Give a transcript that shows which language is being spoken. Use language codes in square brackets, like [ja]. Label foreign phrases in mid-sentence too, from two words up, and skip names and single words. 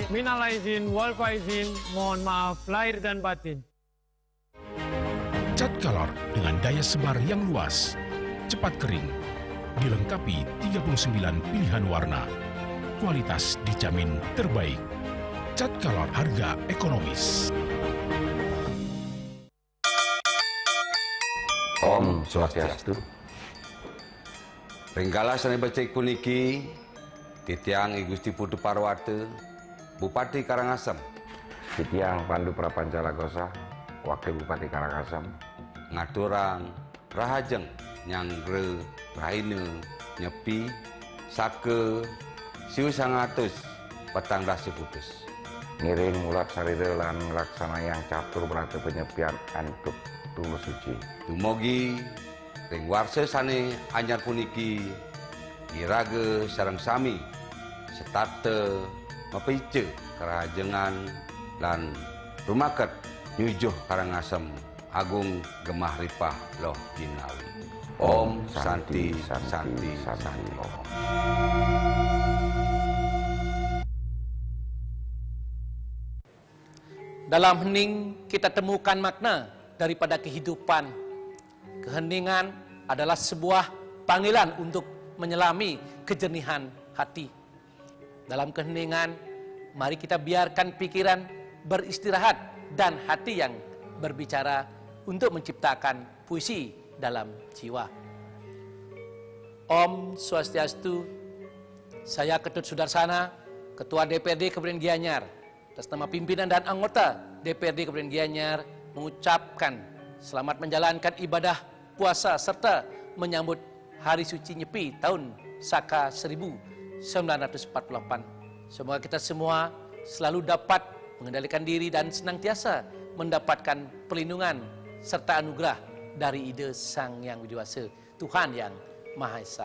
[ar] من العائدين والفائزين, mohon maaf lahir dan batin. [id] Cat Color dengan daya sebar yang luas, cepat kering, dilengkapi 39 pilihan warna. Kualitas dijamin terbaik. Cat Color harga ekonomis. [sa] Om Swastiastu. [ban] Ringgala sane becik puniki titiang I Gusti Putu Parwate, Bupati Karangasem. Titiang Pandu Prapancalagosa, Wakil Bupati Karangasem. Ngaturang rahajeng nyangre raine Nyepi sake siu 100 petang dasi putus. Ngiring mulat sarire lan laksana yang catur berarti penyepian antuk tulus suci. Dumugi ring warse sane anyar puniki irage sareng sami setate mepice kerajengan lan rumaket nyujuh Karangasem Agung Gemah Ripah Loh Jinawi. [sa] Om Santi Santi Santi Om. [id] Dalam hening kita temukan makna daripada kehidupan. Keheningan adalah sebuah panggilan untuk menyelami kejernihan hati. Dalam keheningan, mari kita biarkan pikiran beristirahat dan hati yang berbicara untuk menciptakan puisi dalam jiwa. [sa] Om Swastiastu. [id] Saya Ketut Sudarsana, Ketua DPRD Kabupaten Gianyar, atas nama pimpinan dan anggota DPRD Kabupaten Gianyar mengucapkan selamat menjalankan ibadah puasa serta menyambut Hari Suci Nyepi tahun Saka 1948. Semoga kita semua selalu dapat mengendalikan diri dan senantiasa mendapatkan perlindungan serta anugerah dari ide Sang Yang Widiwasa, Tuhan Yang Maha Esa.